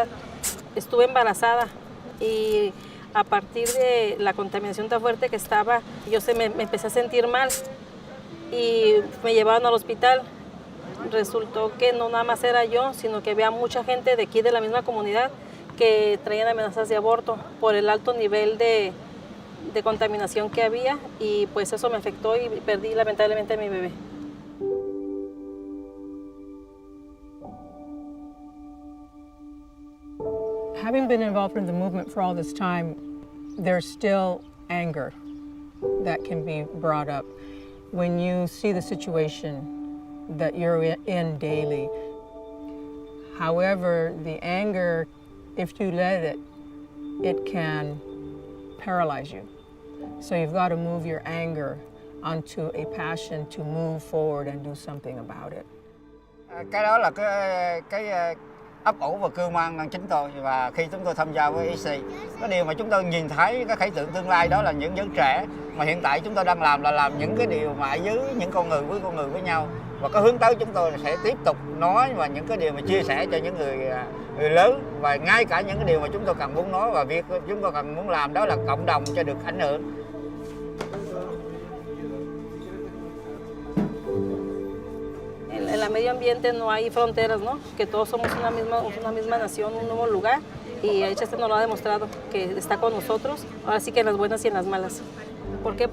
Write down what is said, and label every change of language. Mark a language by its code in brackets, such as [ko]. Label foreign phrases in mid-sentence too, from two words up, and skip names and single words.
[es] Estuve embarazada y a partir de la contaminación tan fuerte que estaba, me empecé a sentir mal y me llevaron al hospital. Resultó que no nada más era yo, sino que había mucha gente de aquí de la misma comunidad que traían amenazas de aborto por el alto nivel de contaminación que había, y pues eso me afectó y perdí lamentablemente a mi bebé. [en] Having been involved in the movement for all this time, there's still anger that can be brought up when you see the situation that you're in daily. However, the anger, if you let it, it can paralyze you. So you've got to move your anger onto a passion to move forward and do something about it. [vi] Cái đó là cái ấp ủ và cưu mang chính tôi, và khi chúng tôi tham gia với EC, cái điều mà chúng tôi nhìn thấy cái khởi tượng tương lai đó là những giới trẻ mà hiện tại chúng tôi đang làm là làm những cái điều mà ở dưới những con người với nhau, và cái hướng tới chúng tôi sẽ tiếp tục nói và những cái điều mà chia sẻ cho những người lớn, và ngay cả những cái điều mà chúng tôi cần muốn nói và việc chúng tôi cần muốn làm đó là cộng đồng cho được ảnh hưởng. [es] En el medio ambiente no hay fronteras, ¿no? Que todos somos una misma nación, un nuevo lugar, y HC nos lo ha demostrado, que está con nosotros, ahora sí que en las buenas y en las malas. ¿Por qué?